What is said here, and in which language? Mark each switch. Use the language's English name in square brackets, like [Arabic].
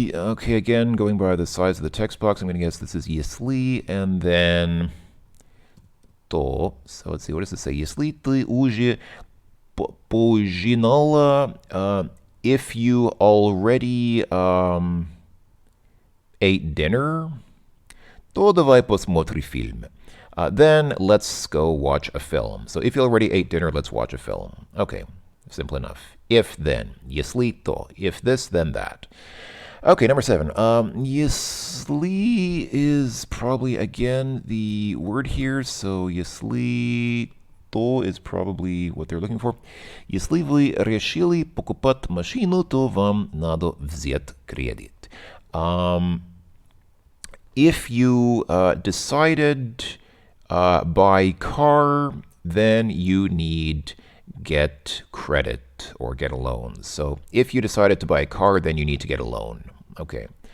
[English] Okay, again, going by the size of the text box, I'm going to guess this is если, and then то. So let's see, what does it say? [Russian] Если ты уже поужинала, [English] if you already ate dinner, [Russian] то давай посмотрим фильм. [English] Then let's go watch a film. So if you already ate dinner, let's watch a film. Okay, simple enough. If then, если то. If this, then that. Okay, number 7. Если is probably, again, the word here. So если то is probably what they're looking for. [Russian] Если вы решили покупать машину, то вам надо взять кредит. [English] If you decided buy car, then you need get credit or get a loan. So if you decided to buy a car, then you need to get a loan. Okay.